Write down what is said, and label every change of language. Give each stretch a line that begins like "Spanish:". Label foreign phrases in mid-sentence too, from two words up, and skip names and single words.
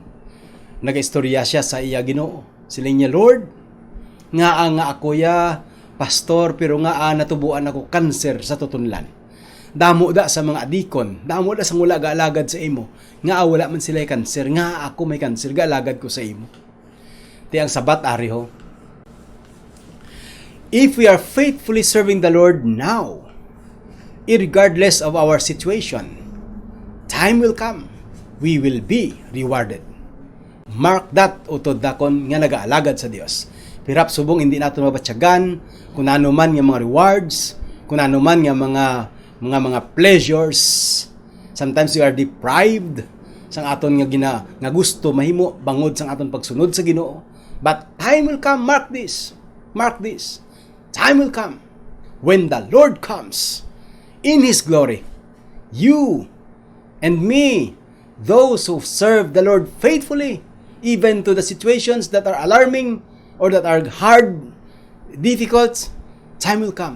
Hiligaynon: Nagaistorya siya sa iya Ginoo. Siling niya, Lord, nga akuya pastor, pero nga natubuan ako kanser sa tutunlan. Damo da sa mga adikon, damo da sa wala gaalagad sa imo. Nga wala man sila kanser, nga ako may kanser, gaalagad ko sa imo. Tiyang sabat ari ho.
English: If we are faithfully serving the Lord now, irregardless of our situation, time will come, we will be rewarded. Mark that,
Hiligaynon: utod dakon nga nagaalagad sa Dios. Pirap subong hindi nato mabatyagan kung ano man nga mga rewards, kung ano man nga mga pleasures.
English: Sometimes we are deprived
Hiligaynon: sang aton nga gusto mahimo bangod sang aton pagsunod sa Ginoo.
English: But time will come, mark this. Mark this. Time will come when the Lord comes in his glory. You and me, those who serve the Lord faithfully, even to the situations that are alarming or that are hard, difficult, time will come.